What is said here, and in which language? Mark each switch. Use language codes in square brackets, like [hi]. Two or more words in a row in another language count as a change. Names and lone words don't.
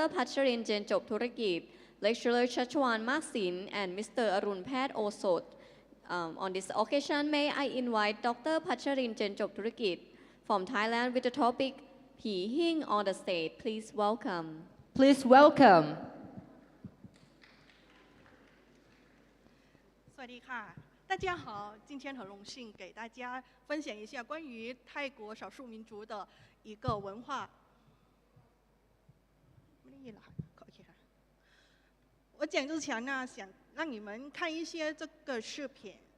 [en] Pacharin Jenjop Thurikit, Lecturer Chachwan Maksin, and Mr. Arun Phat Osot. On this occasion, may I invite Dr. Pacharin Jenjop Thurikit from Thailand with the topic Pi Hing on the stage. Please welcome. Please welcome. [th] สวัสดีค่ะ [zh] 大家好，今天很荣幸给大家分享一下关于泰国少数民族的一个文化。没 [th] ได้ยินเหรอคะโอเคค่ะ [zh] 我讲之前呢，想让你们看一些这个视频。